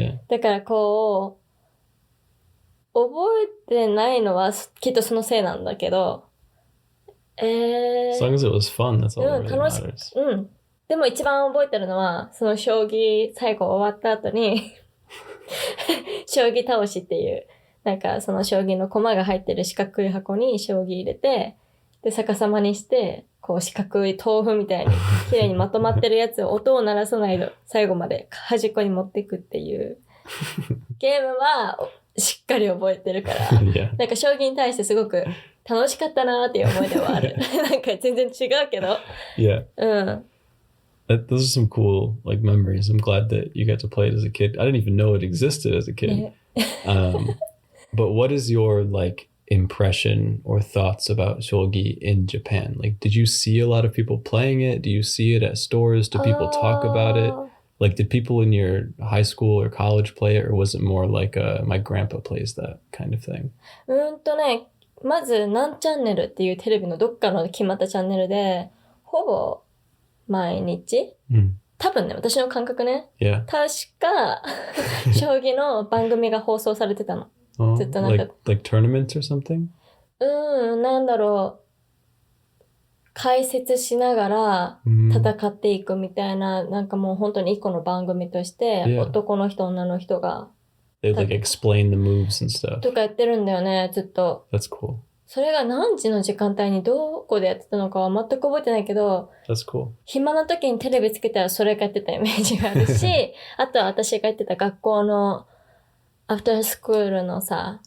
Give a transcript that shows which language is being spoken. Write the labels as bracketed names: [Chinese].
[Japanese] だからこう、覚えてないのはきっとそのせいなんだけど、 [English] As long as it was fun, that's all that really matters. [Japanese] でも一番覚えてるのは、その将棋最後終わった後に、将棋倒しっていう、なんかその将棋の駒が入ってる四角い箱に将棋入れて、で、逆さまにして、こう四角い豆腐みたいに綺麗にまとまってるやつを音を鳴らさないで最後まで端っこに持っていくっていうゲームはしっかり覚えてるから、 [English] yeah. [Japanese] なんか将棋に対してすごく楽しかったなーっていう思い出はある。なんか全然違うけど。 [English] Yeah. [Japanese] うん。 [English] Those are some cool like memories. I'm glad that you got to play it as a kid. I didn't even know it existed as a kid. But what is your like impression or thoughts about shogi in Japan? Like, did you see a lot of people playing it? Do you see it at stores? Do people talk about it? Like, did people in your high school or college play it, or was it more like my grandpa plays that kind of thing? [Japanese] ね、まず何チャンネルっていうテレビのどっかの決まったチャンネルで、ほぼ毎日、多分ね、私の感覚ね、 [English] Yeah. [Japanese] 確か将棋の番組が放送されてたの。 [English] Oh, [Japanese] ずっとなんか [English] like tournaments or something? [Japanese] なんだろう。解説しながら戦っていくみたいな、なんかもう本当に一個の番組として、 [English] Yeah. [Japanese] 男の人、女の人が。 [English] They like explain the moves and stuff. [Japanese] とかやってるんだよね、ずっと。 [English] That's cool. [Japanese] それが何時の時間帯にどこでやってたのかは全く覚えてないけど、 [English] That's cool. [Japanese] 暇な時にテレビつけたらそれがやってたイメージがあるし、あとは私がやってた学校のアフタースクールのさ、